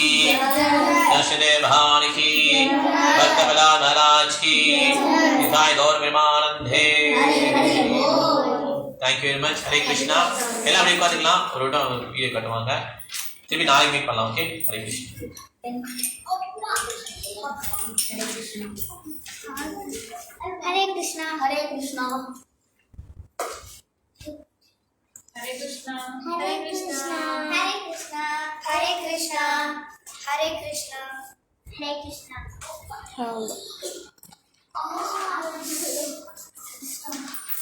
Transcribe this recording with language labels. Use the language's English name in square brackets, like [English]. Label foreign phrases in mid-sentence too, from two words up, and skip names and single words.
[Hindi] नरसिंह भगवान की, भक्त प्रहलाद महाराज की, [Bangla] निताय गौर प्रेमानंदे। [English] Thank you very much. [Tamil] ஹரே கிருஷ்ணா. எல்லாம் அப்படியே உட்காந்துக்கலாம். ஒரு விட்டம் வீடியோ கட்டுவாங்க. திருப்பி நாளைக்கு மீட் பண்ணலாம். ஓகே. ஹரே கிருஷ்ணா. [Sanskrit] Hare Krishna. Hare Krishna. Hare Krishna. Hare Krishna. Hare Krishna. Hare Krishna. Hare Krishna. Hare Krishna.